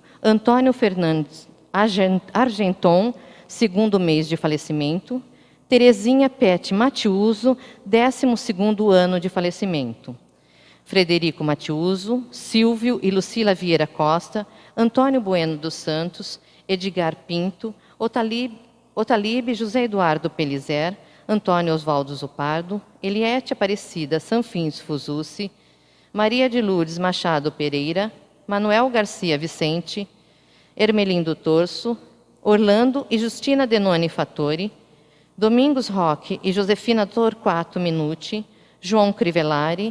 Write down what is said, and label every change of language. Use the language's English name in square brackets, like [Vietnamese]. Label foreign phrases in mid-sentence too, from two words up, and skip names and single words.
[Portuguese] Antônio Fernandes Argenton, 2º mês de falecimento. Terezinha Pet Matiuso, 12º ano de falecimento. Frederico Matiuso, Silvio e Lucila Vieira Costa, Antônio Bueno dos Santos, Edgar Pinto, Otalib José Eduardo Pelizer, Antônio Osvaldo Zupardo, Eliete Aparecida Sanfins Fuzucci, Maria de Lourdes Machado Pereira, Manuel Garcia Vicente, Ermelindo Torso, Orlando e Justina Denoni Fattori, Domingos Roque e Josefina Torquato Minuti, João Crivellari,